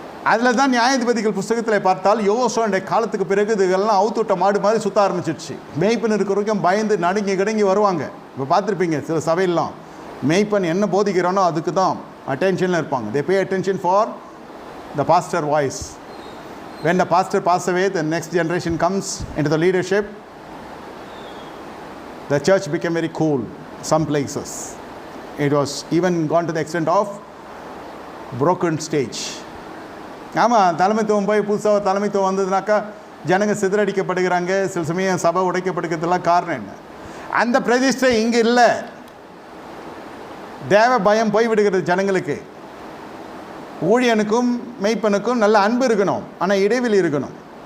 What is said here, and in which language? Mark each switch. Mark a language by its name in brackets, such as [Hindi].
[Tamil] அதில் தான் நியாயாதிபதிகள் புஸ்தகத்தில் பார்த்தால் யோசுவாவுடைய காலத்துக்கு பிறகு இதெல்லாம் அவுத்துவிட்ட மாடு மாதிரி சுற்ற ஆரம்பிச்சிடுச்சு. மேய்ப்பன் இருக்கிற வரைக்கும் பயந்து நடுங்கி கிடங்கி வருவாங்க. இப்போ பார்த்துருப்பீங்க சில சபையெல்லாம் மேய்ப்பன் என்ன போதிக்கிறானோ அதுக்கு தான் அட்டென்ஷனில் இருப்பாங்க. [English] They pay attention for the pastor voice. When the pastor passes away, the next generation comes into the leadership. The church became very cool. Some places it was even gone to the extent of broken stage. [Tamil] ஆமாம், தலைமைத்துவம் போய் புதுசாக தலைமைத்துவம் வந்ததுனாக்கா ஜனங்க சிதறடிக்கப்படுகிறாங்க. சில சமயம் சபை உடைக்கப்படுகிறதுலாம் காரணம் என்ன? அந்த பிரதிஷ்டை இங்கே இல்லை. தேவ பயம் போய்விடுகிறது ஜனங்களுக்கு. ஊழியனுக்கும் மெய்ப்பனுக்கும் நல்ல அன்பு இருக்கணும், ஆனால் இடைவெளி இருக்கணும்.